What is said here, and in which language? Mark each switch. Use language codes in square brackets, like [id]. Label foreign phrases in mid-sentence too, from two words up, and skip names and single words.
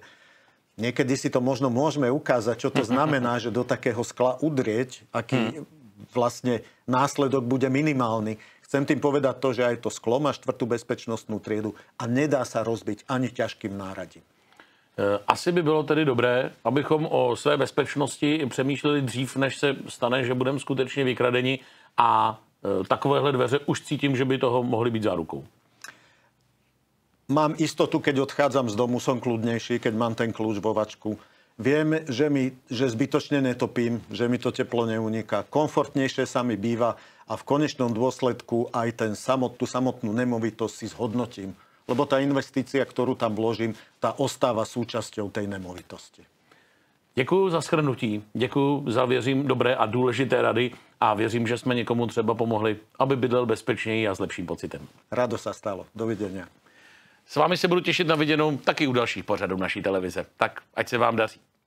[sk] Niekedy si to možno môžeme ukázať, čo to znamená, že do takého skla udrieť, aký vlastne následok bude minimálny. Chcem tým povedať to, že aj to sklo má 4. bezpečnostnú triedu a nedá sa rozbiť ani ťažkým náradím. [cs] Asi by bylo tedy dobré, abychom o své bezpečnosti přemýšleli dřív, než se stane, že budeme skutečně vykradeni a takovéhle dveře už cítím, že by toho mohly být zárukou. [sk] mám istotu, keď odchádzam z domu, som kľudnejší, keď mám ten kľúč vo vačku. Viem, že zbytočne netopím, že mi to teplo neuniká. Komfortnejšie sa mi býva a v konečnom dôsledku aj tú samotnú nemovitosť si zhodnotím. Lebo tá investícia, ktorú tam vložím, tá ostáva súčasťou tej nemovitosti. [cs] Děkuji za shrnutí, děkuji za, věřím, dobré a důležité rady a věřím, že jsme někomu třeba pomohli, aby bydlel bezpečněji a s lepším pocitem. [sk] Rado sa stalo. Dovidenia. [cs] S vámi se budu těšit na viděnou taky u dalších pořadů naší televize. Tak ať se vám daří.